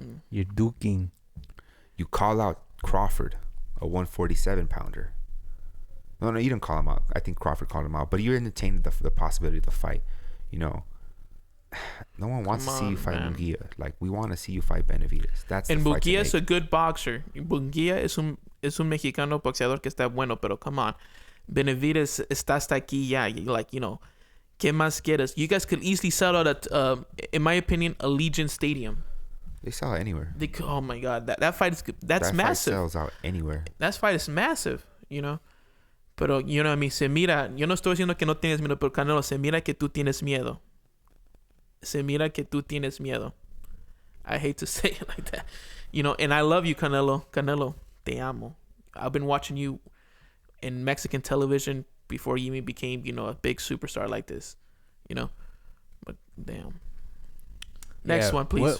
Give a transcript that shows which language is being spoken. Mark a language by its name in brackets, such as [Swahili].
[English] You're duking. You call out Crawford, a 147 pounder. No, you didn't call him out. I think Crawford called him out, but you entertained the possibility of the fight. No one wants to see you fight Munguia. Like, we want to see you fight Benavidez. That's the fight. And Munguia is a good boxer. [Spanish] Munguia es un mexicano boxeador que está bueno, pero [English] come on. [Spanish] Benavidez está hasta aquí ya. Like, ¿qué más quieres? [English] You guys could easily sell out at, in my opinion, Allegiant Stadium. They sell it anywhere. Oh my God, that fight is that massive. Fight sells out anywhere. That fight is massive, [Spanish] Pero, a mí se mira. Yo no estoy diciendo que no tienes miedo, pero Canelo, se mira que tú tienes miedo. Se mira que tú tienes miedo. [English] I hate to say it like that. And I love you, Canelo. [Spanish] Canelo, te amo. [English] I've been watching you in Mexican television before you even became, a big superstar like this. But damn. Next one, please.